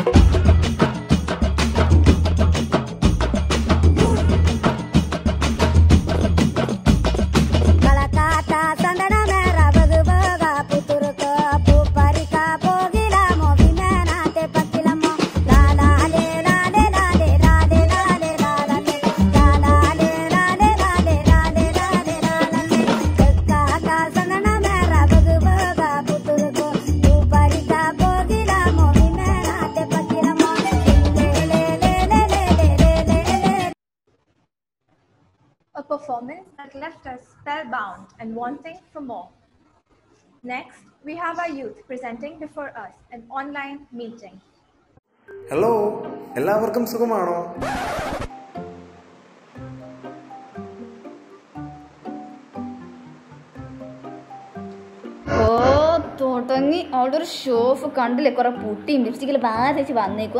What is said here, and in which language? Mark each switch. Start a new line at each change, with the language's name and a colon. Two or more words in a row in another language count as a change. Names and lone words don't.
English: Kalakata sandana mera vagaga puturka puparika pogila movimena te pakilamo. La la le la le la le la le la le la la le la la le la le la le la le la le la la le. Kalakata sandana mera vagaga puturka puparika pogila movimena te pakilamo. A performance that left us spellbound and wanting for more. Next, we have our youth presenting before us an online meeting. Hello.
Malayalam: എല്ലാവർക്കും സുഖമാണോ? തുടങ്ങി അവളുടെ ഒരു
English: show off
Malayalam: കണ്ടില്ലേ, കുറെ പുട്ടിയും ലിപ്സ്റ്റിക്കിൽ ബാധിച്ച് വന്നേക്കും.